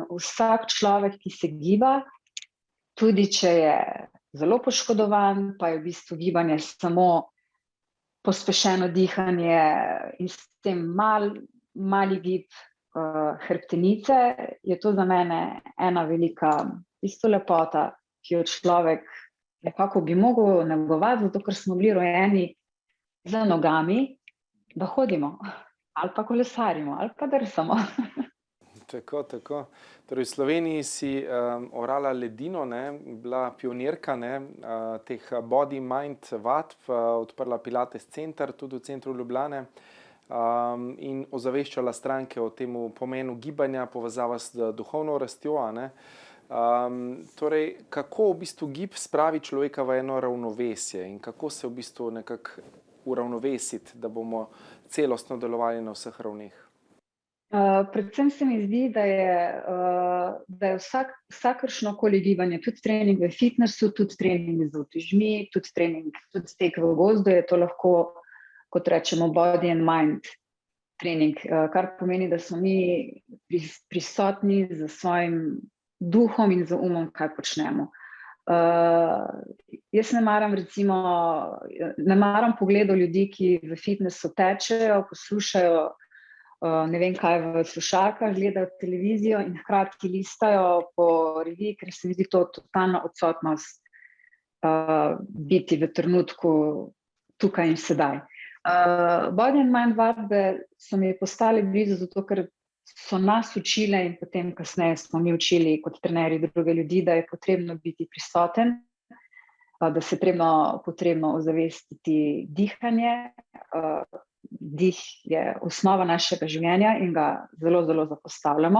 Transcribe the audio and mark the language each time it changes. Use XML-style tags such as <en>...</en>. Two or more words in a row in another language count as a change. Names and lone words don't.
<sl>Vsak človek, ki se giba, tudi če je zelo poškodovan, pa je v bistvu gibanje samo pospešeno dihanje in s tem mali gib hrbtenice, je to za mene ena velika lepota, ki jo človek nekako bi mogel negovati, zato ker smo bili rojeni z nogami, da hodimo, ali pa kolesarimo, ali pa drsamo. Tako. Torej, v Sloveniji si orala ledino, bila pionirka teh</sl> <en>body mind</en> <sl>vadb, odprla Pilates center tudi v centru Ljubljane in ozaveščala stranke o tem pomenu gibanja, povezava s duhovno rastjo. Torej, kako v bistvu gib spravi človeka v eno ravnovesje in kako se v bistvu nekako uravnovesiti, da bomo celostno delovali na vseh ravneh? Predvsem se mi zdi, da je vsakršnokoli gibanje, tudi trening v fitnessu, tudi trening z utežmi, tudi tek v gozdu, je to lahko, kot rečemo,</sl> <en>body and mind</en> <sl>trening, kar pomeni, da smo mi prisotni z svojim duhom in z umom, kaj počnemo. Jaz ne maram pogledov ljudi, ki v fitnessu tečejo, poslušajo ne vem kaj v slušalkah, gledajo televizijo in hkrati listajo po reviji, ker se mi zdi to totalna odsotnost biti v trenutku tukaj in sedaj.</sl> <en>Body and mind</en> <sl>vadbe so mi postale blizu, zato ker so nas učile in potem kasneje smo mi učili kot trenerji druge ljudi, da je potrebno biti prisoten, da se je potrebno ozavestiti dihanje. Dih je osnova našega življenja in ga zelo, zelo zapostavljamo.</sl>